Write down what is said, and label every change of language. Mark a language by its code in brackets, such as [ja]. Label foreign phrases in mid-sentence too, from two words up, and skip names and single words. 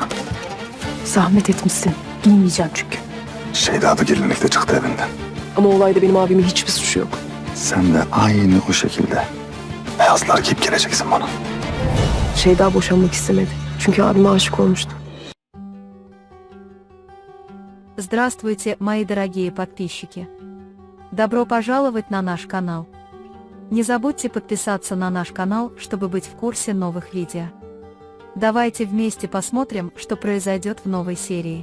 [tr] Zahmet etmişsin. Giymeyeceğim çünkü. Şeyda da gelinlikte çıktı evinden. Ama olayda benim abimin hiçbir suçu yok. Sen de aynı o şekilde beyazlar giyip geleceksin bana. Şeyda boşanmak istemedi. Çünkü abime aşık olmuştu. [ru] Здравствуйте, мои дорогие подписчики! Добро пожаловать на наш канал. Не забудьте подписаться на наш канал, чтобы быть в курсе новых видео. Давайте вместе посмотрим, что произойдет в новой серии.